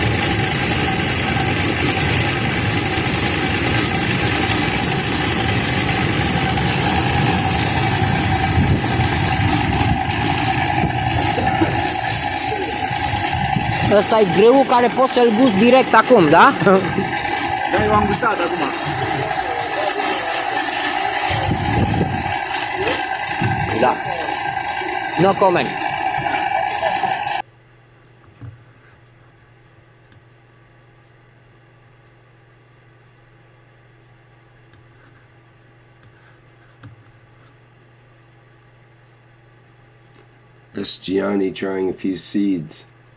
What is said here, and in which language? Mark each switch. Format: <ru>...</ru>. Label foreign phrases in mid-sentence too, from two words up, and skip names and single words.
<ro>Ăsta e greul care poți să-l gusti direct acum, da? Da, eu am gustat acum. Da.</ro> <en>No comment. That's Gianni trying a few seeds.</en>